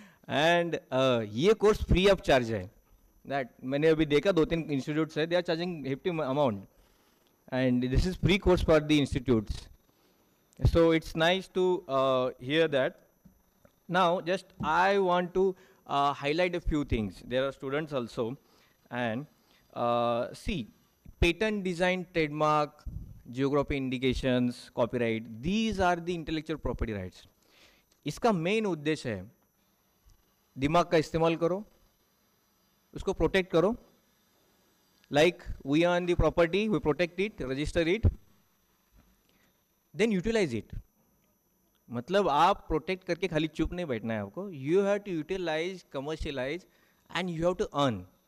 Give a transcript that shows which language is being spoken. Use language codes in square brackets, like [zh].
[en] and [hi] ये course free of charge है. [en] that [hi] मैंने अभी देखा [en] 2-3 institutes है, they are charging hefty amount, and this is free course for the institutes. So it's nice to hear that. Now just I want to highlight a few things. There are students also, and see, patent design, trademark, geography indications, copyright, these are the intellectual property rights. [hi] इसका main उद्देश्य है दिमाग का इस्तेमाल करो, उसको protect करो. [en] Like we earn the property, we protect it, register it, then utilize it. [hi] मतलब आप प्रोटेक्ट करके खाली चुप नहीं बैठना है आपको. [en] You have to utilize, commercialize, and you have to earn.